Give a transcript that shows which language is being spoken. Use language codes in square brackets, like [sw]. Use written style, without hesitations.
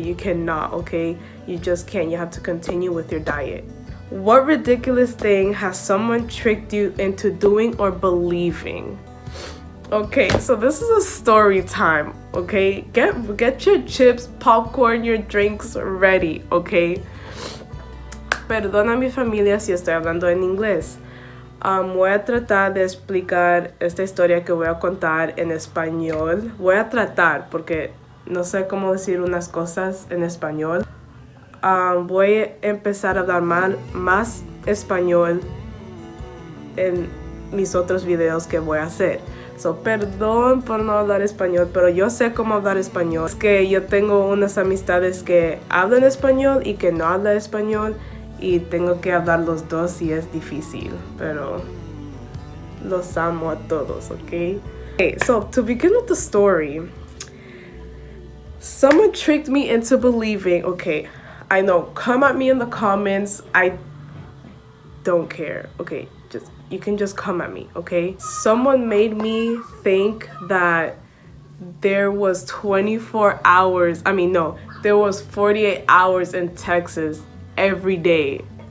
[en] You cannot, okay? You just can't. You have to continue with your diet. What ridiculous thing has someone tricked you into doing or believing? Okay, so this is a story time, okay? Get your chips, popcorn, your drinks ready, okay? [es] Perdona a mi familia si estoy hablando en inglés. Voy a tratar de explicar esta historia que voy a contar en español. Voy a tratar porque no sé cómo decir unas cosas en español. Voy a empezar a hablar más español en mis otros videos que voy a hacer. So, perdón por no hablar español, pero yo sé cómo hablar español. Es que yo tengo unas amistades que hablan español y que no hablan español y tengo que hablar los dos y es difícil, pero los amo a todos, okay? [en] Okay, so to begin with the story, someone tricked me into believing, okay, I know, come at me in the comments, I don't care, okay? You can just come at me, okay? Someone made me think that there was 24 hours, there was 48 hours in Texas every day.